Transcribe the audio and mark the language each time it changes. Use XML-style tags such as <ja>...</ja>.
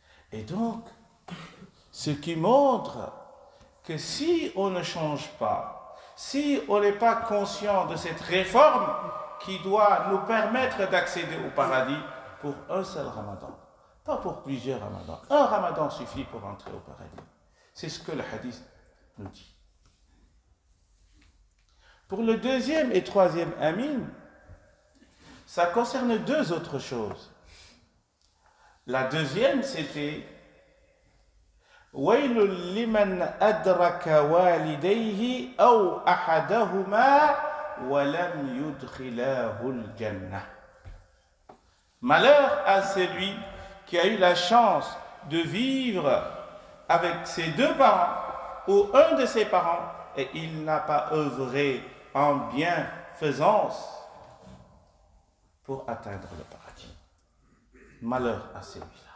<fr>Et donc, ce qui montre que si on ne change pas, si on n'est pas conscient de cette réforme qui doit nous permettre d'accéder au paradis pour un seul ramadan, pas pour plusieurs ramadans. Un ramadan suffit pour entrer au paradis. C'est ce que le hadith nous dit. Pour le deuxième et troisième amin, ça concerne deux autres choses. La deuxième, c'était</fr> <ar>وَيْلٌ لِمَنْ أَدْرَكَ وَالِدَيْهِ أَوْ أَحَدَهُمَا وَلَمْ يُدْخِلَاهُ الْجَنَّةِ.</ar> <fr>Malheur à celui qui a eu la chance de vivre avec ses deux parents ou un de ses parents et il n'a pas œuvré en bienfaisance pour atteindre le paradis. Malheur à celui-là.</fr>